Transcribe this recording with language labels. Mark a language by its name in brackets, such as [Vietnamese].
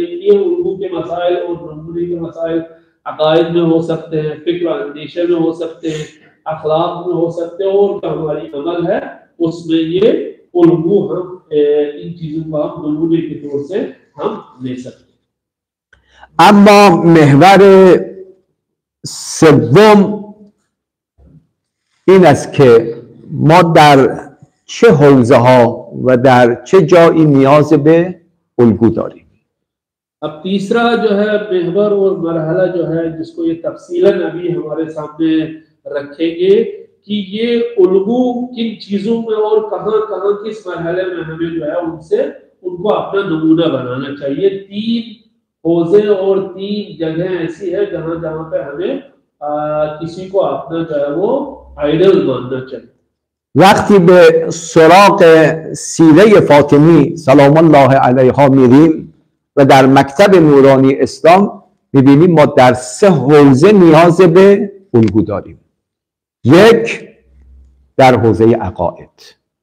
[Hindi] ये उल्गू के मसाइल और नमूने के मसाइल अकायद में हो सकते हैं, फिक्र अंदेशे में हो सकते हैं, अखलाक में हो सकते हैं, और जो हमारी अमल है उसमें ये उल्गू हम इन चीजों को हम नमूने के तौर से हम ले सकते हैं। [Persian] اما محور سوم این است که ما در چه حوزه ها و در چه جایی نیاز به الگو داریم. [Hindi] अब तीसरा जो है महवर और मरहला जो है जिसको ये तफसीलन अभी हमारे सामने रखेंगे कि ये उल्गू किन चीजों में और कहां कहां किस मरहले में हमें जो है उनसे उनको अपना नमूना बनाना चाहिए। तीन हौजे और तीन जगह ऐसी है जहां जहां पे हमें किसी को अपना जो है वो आइडल मानना चाहिए। [Persian] وقتی به سراغ سیره فاطمی سلام الله علیها میریم و در مکتب نورانی اسلام میبینیم ما در سه حوزه نیاز به الگو داریم. یک، در حوزه عقاید.